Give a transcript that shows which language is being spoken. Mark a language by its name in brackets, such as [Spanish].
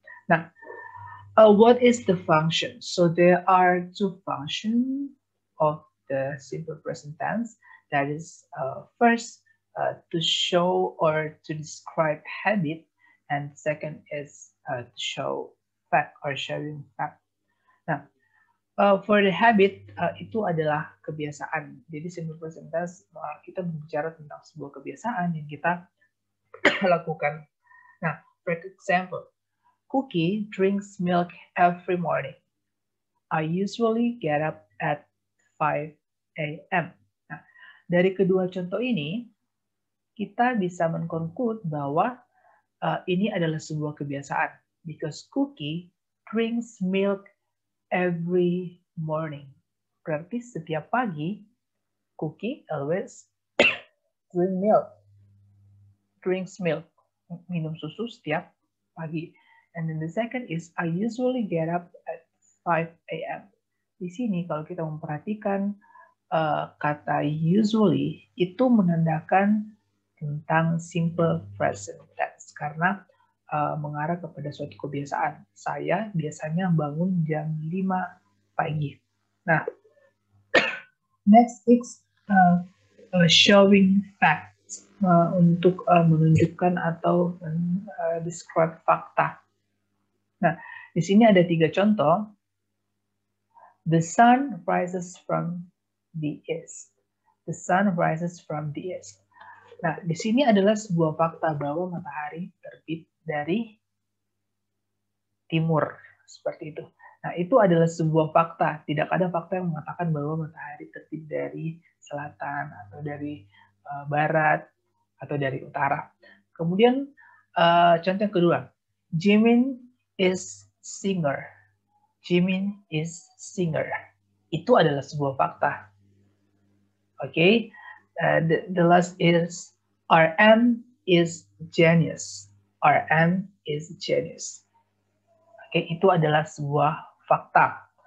[English] Now, what is the function? So there are 2 functions of the simple present tense. That is first to show or to describe habit, and second is to show fact or showing fact. [Indonesian] Nah, [English] for the habit [Indonesian] itu adalah kebiasaan. Jadi simple present tense kita berbicara tentang sebuah kebiasaan yang kita lakukan. [English] Nah, for example, Cookie drinks milk every morning. I usually get up at 5 a.m. [Indonesian] Nah, dari kedua contoh ini, kita bisa mengkonklude bahwa ini adalah sebuah kebiasaan. [English] Because Cookie drinks milk every morning. [Indonesian] Berarti setiap pagi, Cookie [English] always drinks milk. [Indonesian] Minum susu setiap pagi. [English] And then the second is, I usually get up at 5 a.m. [Indonesian] Di sini kalau kita memperhatikan kata usually itu menandakan tentang simple present tense karena mengarah kepada suatu kebiasaan. Saya biasanya bangun jam 5 pagi. Nah, [English] next is showing facts, [Indonesian] untuk menunjukkan atau describe fakta. Nah, di sini ada 3 contoh. [English] The sun rises from the east. The sun rises from the east. [Indonesian] Nah, di sini adalah sebuah fakta bahwa matahari terbit dari timur, seperti itu. Nah, itu adalah sebuah fakta. Tidak ada fakta yang mengatakan bahwa matahari terbit dari selatan atau dari barat atau dari utara. Kemudian contoh yang kedua, [English] Jimin is singer. Jimin is singer. [Indonesian] Itu adalah sebuah fakta. [English] Okay, the last is RM is genius. RM is genius. [Indonesian] Okay, itu adalah sebuah fakta.